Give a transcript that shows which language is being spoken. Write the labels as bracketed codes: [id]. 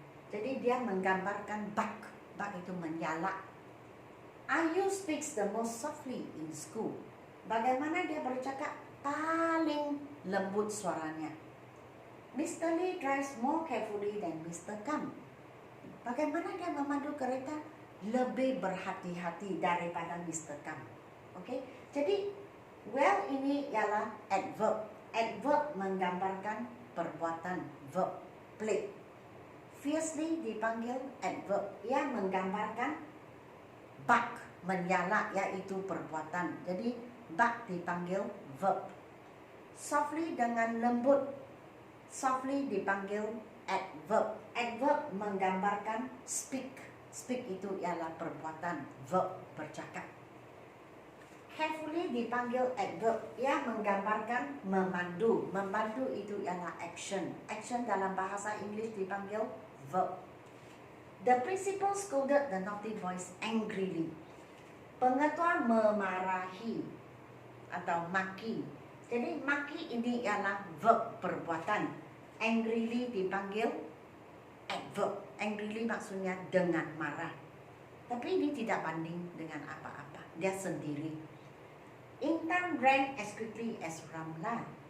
[ms] Jadi dia menggambarkan bark itu menyala. [en] Ayu speaks the most softly in school. [ms] Bagaimana dia bercakap? Paling lembut suaranya. Mr. [en] Lee drives more carefully than Mr. [ms] Kam. Bagaimana dia memandu kereta? Lebih berhati-hati daripada Mr. Kam. Okey? Jadi well ini ialah adverb. Adverb menggambarkan perbuatan, verb, play. Fiercely dipanggil adverb yang menggambarkan bark, menyala, iaitu perbuatan. Jadi bark dipanggil verb. Softly dengan lembut, softly dipanggil adverb. Adverb menggambarkan speak. Speak itu ialah perbuatan, verb bercakap. Carefully dipanggil adverb yang menggambarkan memandu. Memandu itu ialah action. Action dalam bahasa Inggeris dipanggil verb. [en] The principal scolded the naughty boys angrily. [ms] Pengetua memarahi atau maki. Jadi maki ini ialah verb, perbuatan. Angrily dipanggil adverb. Angrily maksudnya dengan marah. Tapi ini tidak banding dengan apa-apa. Dia sendiri. [en] Intan ran as quickly as Ramla.